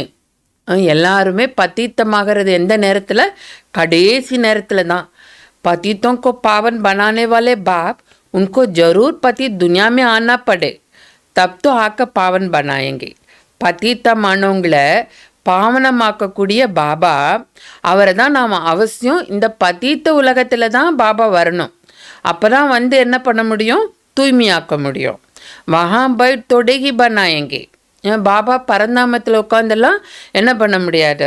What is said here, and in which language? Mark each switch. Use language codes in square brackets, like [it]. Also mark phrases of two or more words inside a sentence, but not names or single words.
[ta] எல்லாருமே பதீத்தமாகிறது எந்த நேரத்தில்? கடைசி நேரத்தில் தான். [hi] पतितों को पावन बनाने वाले बाप उनको जरूर पतित दुनिया में आना पड़े तब तो आकर पावन बनाएंगे. [ta] பதீத்தமானவங்களை பாவனமாக்கக்கூடிய பாபா அவரை தான் நாம் அவசியம் இந்த பதீத்த உலகத்தில் தான் பாபா வரணும். அப்போ தான் என்ன பண்ண முடியும்? தூய்மையாக்க முடியும். [hi] वहाँ पे थोड़े ही बनाएंगे. [ta] பாபா பரந்தாமத்தில் உட்காந்தெல்லாம் என்ன பண்ண முடியாது?